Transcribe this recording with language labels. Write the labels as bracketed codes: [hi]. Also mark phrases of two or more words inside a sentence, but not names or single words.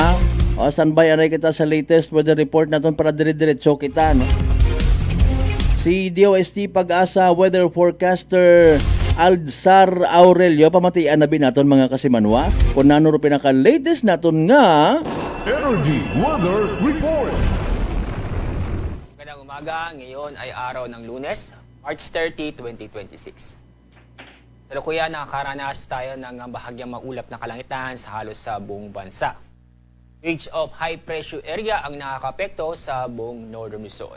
[akl] Standby anay kita sa latest weather report naton para dire-diretso kita no. Si DOST Pag-asa [en] weather forecaster [akl] Aldzar Aurelio pamatian na binaton mga kasimanwa kung nano ro pinaka latest naton nga [en] Energy Weather Report. [tl] Magandang umaga, ngayon ay araw ng Lunes, March 30, 2026. Salukuyan nakakaranas tayo ng bahagyang maulap na kalangitan sa halos sa buong bansa. [en] Ridge of high pressure area [tl] ang nakakapekto sa buong Northern Luzon.